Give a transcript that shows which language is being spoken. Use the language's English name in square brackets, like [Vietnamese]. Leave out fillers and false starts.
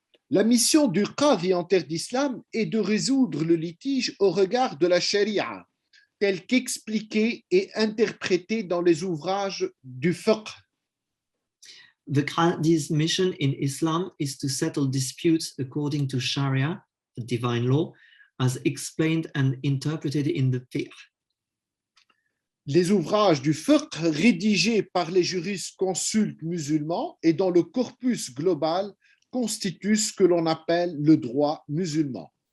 [French] La mission du qadi en terre d'islam est de résoudre le litige au regard de la sharia, tel qu'expliqué et interprété dans les ouvrages du fiqh. [English] The qadi's mission in Islam is to settle disputes according to Sharia, the divine law, as explained and interpreted in the fiqh. [French] Les ouvrages du fiqh rédigés par les jurisconsultes musulmans et dans le corpus global constituent ce que l'on appelle le droit musulman.